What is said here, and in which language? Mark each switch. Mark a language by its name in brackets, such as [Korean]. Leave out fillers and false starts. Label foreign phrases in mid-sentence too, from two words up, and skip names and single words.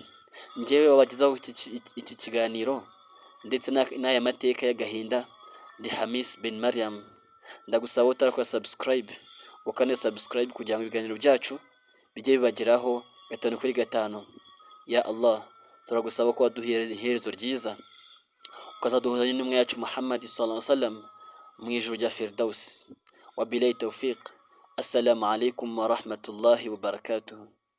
[Kinyarwanda] Njyewe wabagezaho iki kiganiro ndetse n'aya mateka y'agahinda, ndi Hamis bin Mariam. Ndagusaba utarakora subscribe, ukane subscribe kugira ngo ibiganiro byacu bijye bibageraho 5 kuri 5. [Arabic] يا الله, [Kinyarwanda] turagusaba ko waduhera iherezo ryiza, ukazaduhuza n'intumwa yacu Muhammad [Arabic] صلى الله عليه وسلم [Kinyarwanda] mu ijuru rya Firdaus. [Arabic] وبالله التوفيق. السلام عليكم ورحمة الله وبركاته.